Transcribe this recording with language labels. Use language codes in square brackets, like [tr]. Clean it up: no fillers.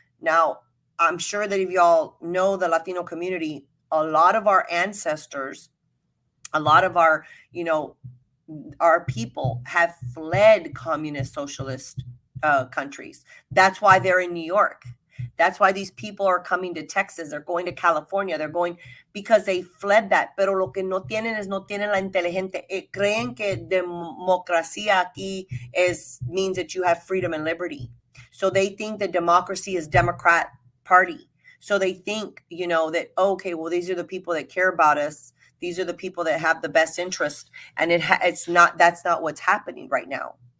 [en] Now, I'm sure that if y'all know the Latino community, a lot of our ancestors, a lot of our, our people have fled communist socialist countries. That's why they're in New York. That's why these people are coming to Texas. They're going to California. They're going because they fled that. [es] Pero lo que no tienen es no tienen la inteligente. Creen que democracia aquí [en] means that you have freedom and liberty. So they think that democracy is Democrat Party. So they think, that, okay, well, these are the people that care about us. These are the people that have the best interest. And that's not what's happening right now.